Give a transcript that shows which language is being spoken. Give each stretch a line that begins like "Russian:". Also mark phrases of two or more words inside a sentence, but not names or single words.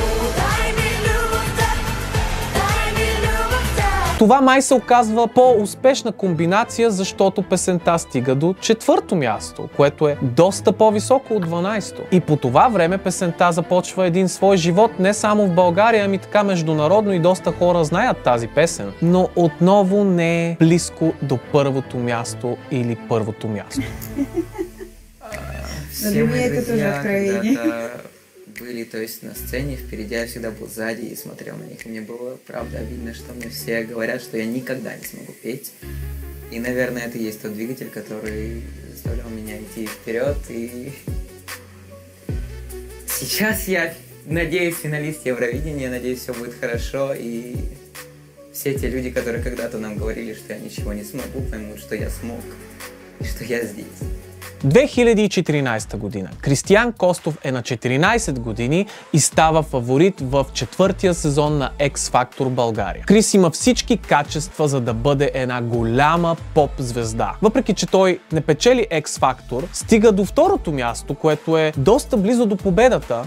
Bulgarian: Това май се оказва по-успешна комбинация, защото песента стига до 4-то място, което е доста по-високо от 12-то. И по това време песента започва един свой живот не само в България, ами така международно и доста хора знаят тази песен. Но отново не е близко до първото място или първото място.
Russian: Все мои друзья когда-то были, то есть на сцене, впереди, я всегда был сзади и смотрел на них. И мне было, правда, обидно, что мне все говорят, что я никогда не смогу петь. И, наверное, это и есть тот двигатель, который заставлял меня идти вперед. И сейчас я надеюсь, финалист Евровидения, надеюсь, все будет хорошо. И все те люди, которые когда-то нам говорили, что я ничего не смогу, поймут, что я смог и что я здесь.
Bulgarian: 2014 година. Кристиян Костов е на 14 години и става фаворит в 4-тия сезон на X Factor България. Крис има всички качества, за да бъде една голяма поп звезда. Въпреки че той не печели X Factor, стига до 2-то място, което е доста близо до победата.